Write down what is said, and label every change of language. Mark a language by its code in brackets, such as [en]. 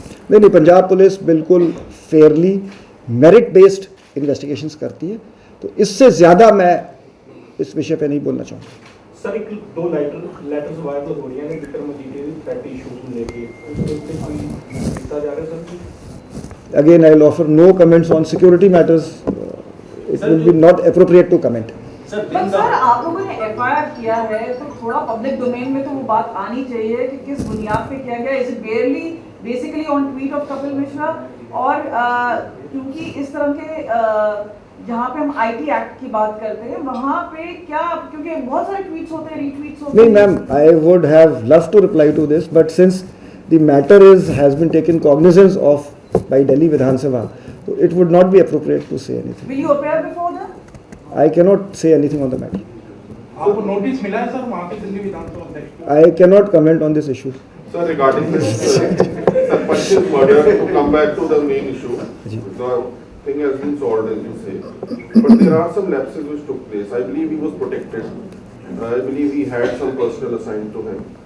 [hi] नहीं, पंजाब पुलिस बिल्कुल Fairlie merit based investigations करती है, तो इससे ज़्यादा मैं इस विषय पे नहीं बोलना चाहूँगा। सर एक दो लेटर्स वायरल हो रही हैं विक्रम मजीठिया थ्रेट इशू को लेके, उससे कोई हिस्सा जा रहा है sir? [en] Again, I will offer no comments on security matters. It will be not appropriate to comment. [hi] But sir आप लोगों ने एफआईआर किया है तो थोड़ा पब्लिक डोमेन में तो वो बात आनी चाहिए कि किस बुनियाद पे किया गया। [en] Is it barely basically on tweet of Kapil Mishra? [hi] और क्योंकि इस तरह के जहाँ पे हम आईटी एक्ट की बात करते हैं वहाँ पे क्या, क्योंकि बहुत सारे ट्वीट्स होते हैं, रीट्वीट्स होते हैं। नहीं ma'am, [en] I would have loved to reply to this, but since the matter has been taken cognizance of by Delhi Vidhan Sabha, so it would not be appropriate to say anything. Will you appear before them? I cannot say anything on the matter. [hi] आपको notice मिला है sir वहाँ पे दिल्ली विधानसभा अध्यक्ष? [en] I cannot comment on this issue. Sir, regarding this Sarpanch's murder, to come back to the main issue, the thing has been solved, as you say. But there are some lapses which took place. I believe he was protected. I believe he had some personnel assigned to him.